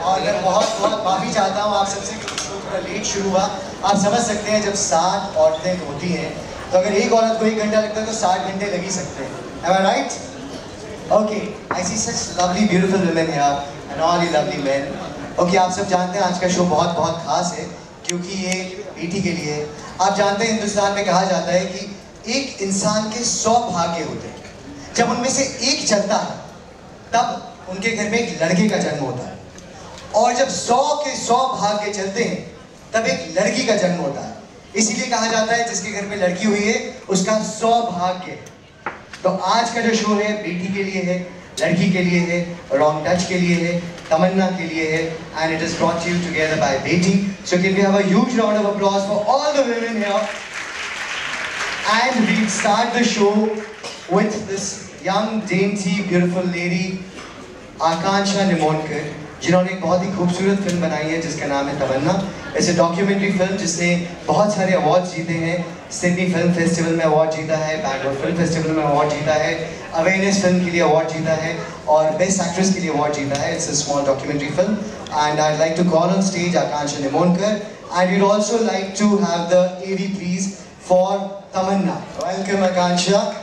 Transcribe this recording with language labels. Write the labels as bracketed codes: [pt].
[hi] और मैं बहुत बहुत माफ़ी चाहता हूँ आप सबसे, थोड़ा लेट शुरू हुआ। आप समझ सकते हैं जब 7 औरतें होती हैं तो अगर एक औरत को 1 घंटा लगता है तो 60 घंटे लग ही सकते हैं। [en] Am I right? Okay, I see such lovely beautiful women here and all you lovely men. [hi] Okay, आप सब जानते हैं आज का शो बहुत बहुत खास है क्योंकि ये बेटी के लिए है। आप जानते हैं हिंदुस्तान में कहा जाता है कि एक इंसान के 100 भाग्य होते हैं, जब उनमें से एक चलता है तब उनके घर में एक लड़के का जन्म होता है, और जब 100 के 100 भाग्य चलते हैं तब एक लड़की का जन्म होता है। इसीलिए कहा जाता है जिसके घर में लड़की हुई है उसका 100 भाग्य। तो आज का जो शो है बेटी के लिए है, लड़की के लिए है, रॉन्ग टच के लिए है, तमन्ना के लिए है, [en] and it is brought to you together by Beti. So can we have a huge round of applause for all the women here? And we start the show with this young, dainty, beautiful lady, Akansha Nimonkar, [hi] जिन्होंने एक बहुत ही खूबसूरत film बनाई है जिसका नाम है तमन्ना। ऐसे डॉक्यूमेंट्री फिल्म जिसने बहुत सारे अवार्ड जीते हैं। सिडनी फिल्म फेस्टिवल में अवार्ड जीता है, बैंगलोर फिल्म फेस्टिवल में अवार्ड जीता है, अवेयरनेस फिल्म के लिए अवार्ड जीता है और बेस्ट एक्ट्रेस के लिए अवार्ड जीता है। [en] It's a small documentary film and I like to call on stage Akanksha Nimonkar and we'd also like to have the AV please for Tamanna. Welcome Akanksha.